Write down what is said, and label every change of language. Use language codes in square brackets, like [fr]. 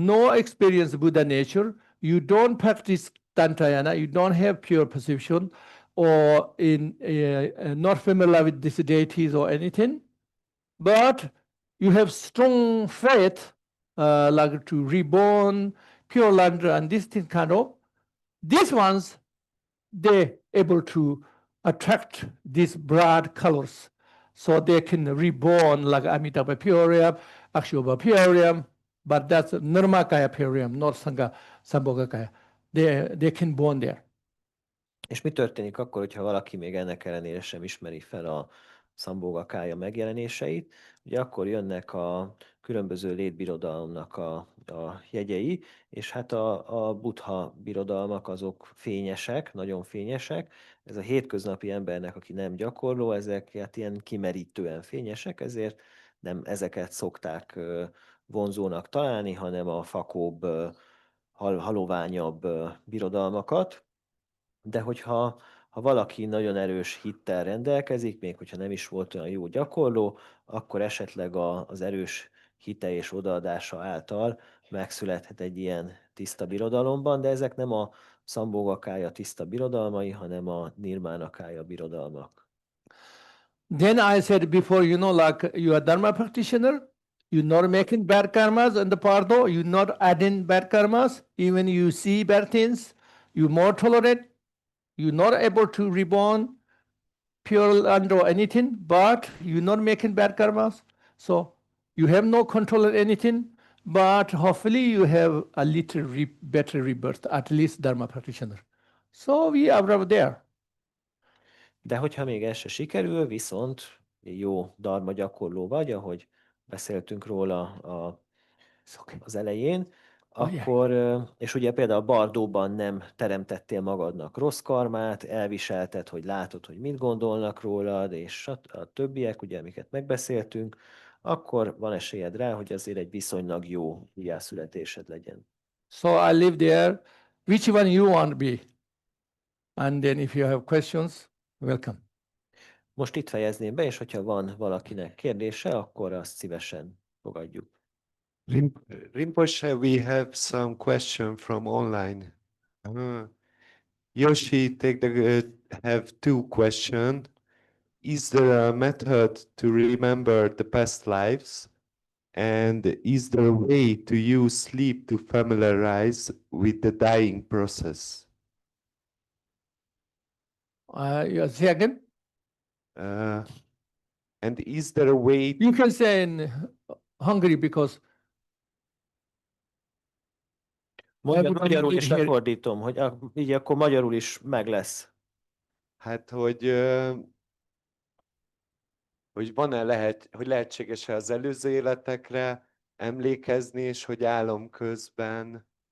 [en] experience Buddha nature, you don't practice Tantayana, you don't have pure perception, or not familiar with these deities or anything, but you have strong faith, like to reborn, pure land, and this thing kind of, these ones, they able to attract these broad colors. So they can reborn like Amitabha Puriam, Akshobha Puriam, but that's Nirmakaya Puriam, not Sambhogakaya. They can born there. [hu] És mi történik akkor, hogyha valaki még ennek ellenére sem ismeri fel a Szambhogakája megjelenéseit? Ugye akkor jönnek a különböző létbirodalomnak a jegyei, és hát a buddha birodalmak azok fényesek, nagyon fényesek. Ez a hétköznapi embernek, aki nem gyakorló, ezek hát ilyen kimerítően fényesek, ezért nem ezeket szokták vonzónak találni, hanem a fakóbb, haloványabb birodalmakat. De hogyha valaki nagyon erős hittel rendelkezik, még hogyha nem is volt olyan jó gyakorló, akkor esetleg az erős hite és odaadása által megszülethet egy ilyen tiszta birodalomban, de ezek nem a Szambhogakája tiszta birodalmai, hanem a Nirmánakája birodalmak. [en] Then I said before, you know, like you are Dharma practitioner, you're not making bad karmas in the pardo, you're not adding bad karmas, even you see bad things, you're more tolerant, you're not able to reborn pure land or anything, but you're not making bad karmas. So you have no control of anything, but hopefully you have a little better rebirth, at least Dharma practitioner. So we are there. [hu] De hogyha még ez se sikerül, viszont jó dharma gyakorló vagy, ahogy beszéltünk róla az elején, akkor, és ugye például Bardóban nem teremtettél magadnak rossz karmát, elviselted, hogy látod, hogy mit gondolnak rólad, és a többiek, ugye, amiket megbeszéltünk, akkor van esélyed rá, hogy azért egy viszonylag jó újjászületésed legyen. [en] So I live there. Which one you want to be? And then if you have questions, welcome. [hu] Most itt fejezném be, és hogyha van valakinek kérdése, akkor azt szívesen fogadjuk. [en] Rinpoche, we have some question from online. Yoshi have two questions. Is there a method to remember the past lives? And is there a way to use sleep to familiarize with the dying process? You say again? And is there a way... You can say in Hungary because... [hu] Magyarul is lefordítom, hogy így akkor magyarul is meg lesz. Hát, hogy van-e hogy lehetséges-e az előző életekre emlékezni, és hogy álom közben